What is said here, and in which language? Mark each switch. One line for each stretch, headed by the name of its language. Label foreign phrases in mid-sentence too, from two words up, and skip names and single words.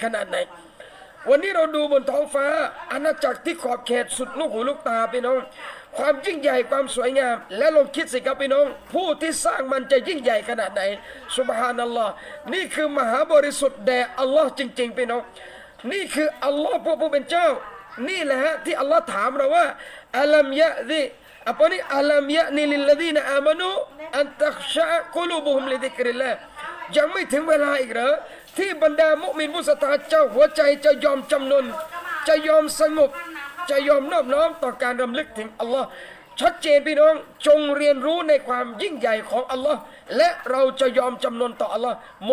Thai: นาดไหนวันนี้เราดูบนท้องฟ้าอาณาจักรที่ขอบเขตสุดลูกหูลูกตาพี่น้องความยิ่งใหญ่ความสวยงามและลองคิดสิครับพี่น้องผู้ที่สร้างมันจะยิ่งใหญ่ขนาดไหนซุบฮานัลลอฮ์นี่คือมหาบริสุทธิ์แด่อัลลอฮ์จริงๆพี่น้องนี่คืออัลลอฮ์ผู้ เป็นเจ้านี่แหละฮะที่อัลลอฮ์ถามเราว่าอัลัมยะดิ
Malay: apa ni
Arabic: ألم يأن للذين آمنوا أن تخشع قلوبهم لذكر الله
Thai: ยังไม่ถึงเวลาอีกเหรอที่บรรดามุมินผู้ศรัทธาเจ้าหัวใจจะยอมจำนนจะยอมส งบจะยอมนอบน้อมต่อการรำลึกถึงอัลลอฮ์ชัดเจนพี่น้องจงเรียนรู้ในความยิ่งใหญ่ของอัลลอฮ์และเราจะยอมจำนนต่ออัลลอฮ์หม